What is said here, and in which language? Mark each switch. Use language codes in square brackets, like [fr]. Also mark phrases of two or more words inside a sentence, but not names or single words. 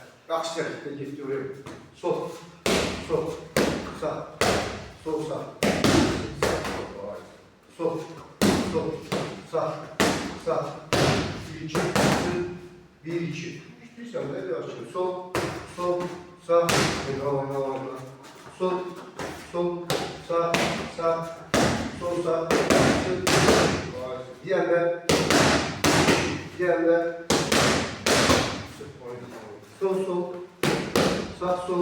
[az] Yaxşı tərəfdə getdi oraya. Sol, sol, sağ, sol, sağ. Sol, sol, sağ, sağ. 1, 2, 1, 2. İstəyirsən də yaxşı. Sol, sol, sağ. Oyna. Sol, sol, sağ, sağ. Sol, sağ. Diğerler. Sol, sol, sağ, sol.